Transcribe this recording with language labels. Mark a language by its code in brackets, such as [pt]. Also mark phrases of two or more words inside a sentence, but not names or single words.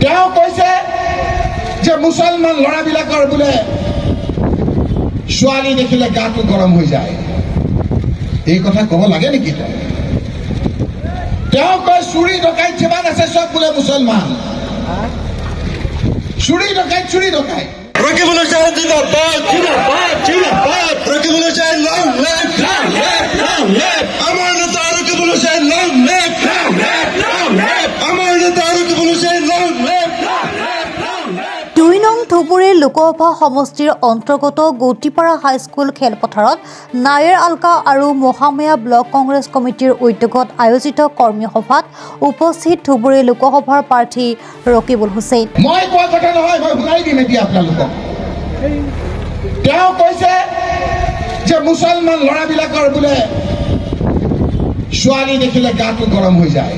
[as] তেওঁ কৈছে যে মুছলমান ল'ৰাবিলাকৰ বোলে ছোৱালী দেখিলে গাটো গৰম হৈ যায়। এই কথা ক'ব লাগে নেকি? তেওঁ কয় চুৰি ডকাইত যিমান আছে চব বোলে মুছলমান। চুৰি ডকাইত [hi] Rukibul Hussain Zindabad, Zindabad. [en] Rukibul Hussain long live, long live. [as] আমাৰ নেতা [en] Rukibul Hussain long live, long live. [as] আমাৰ নেতা [en] Rukibul Hussain long live, long live. [as] 2 নং ধুবুৰী লোকসভা সমষ্টিৰ অন্তৰ্গত গৌতিপাৰা হাইস্কুল খেলপথাৰত নায়েৰ আলকা আৰু মহামায়া ব্লক কংগ্ৰেছ কমিটিৰ উদ্যোগত আয়োজিত কৰ্মী সভাত উপস্থিত ধুবুৰী লোকসভাৰ প্ৰাৰ্থী ৰকিবুল হুছেইন। মই কোৱা কথা নহয়, মই শুনাই দিম এতিয়া আপোনালোকক। তেওঁ কৈছে যে মুছলমান ল'ৰাবিলাকৰ বোলে ছোৱালী দেখিলে গাটো গৰম হৈ যায়।